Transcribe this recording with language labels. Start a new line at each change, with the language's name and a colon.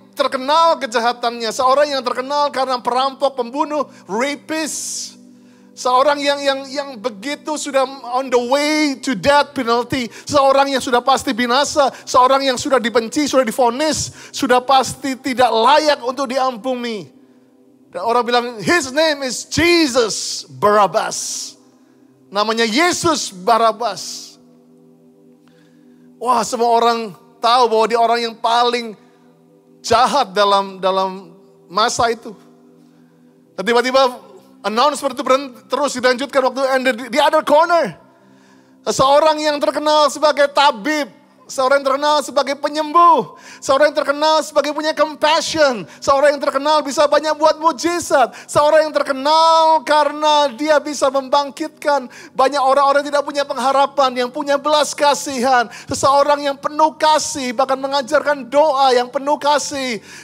Indonesian: terkenal kejahatannya. Seorang yang terkenal karena perampok, pembunuh, rapist. Seorang yang begitu sudah
English: on the way to death penalty.
Indonesian: Seorang yang sudah pasti binasa. Seorang yang sudah dibenci, sudah divonis. Sudah pasti tidak layak untuk diampuni. Dan orang bilang,
English: his name is Jesus Barabbas.
Indonesian: Namanya Yesus Barabbas. Wah, semua orang tahu bahwa dia orang yang paling jahat dalam masa itu. Dan tiba-tiba announcement itu terus dilanjutkan waktu di
English: other corner.
Indonesian: Seorang yang terkenal sebagai tabib, seorang yang terkenal sebagai penyembuh, seorang yang terkenal sebagai punya compassion, seorang yang terkenal bisa banyak buat mujizat, seorang yang terkenal karena dia bisa membangkitkan banyak orang-orang yang tidak punya pengharapan, yang punya belas kasihan, seseorang yang penuh kasih, bahkan mengajarkan doa yang penuh kasih.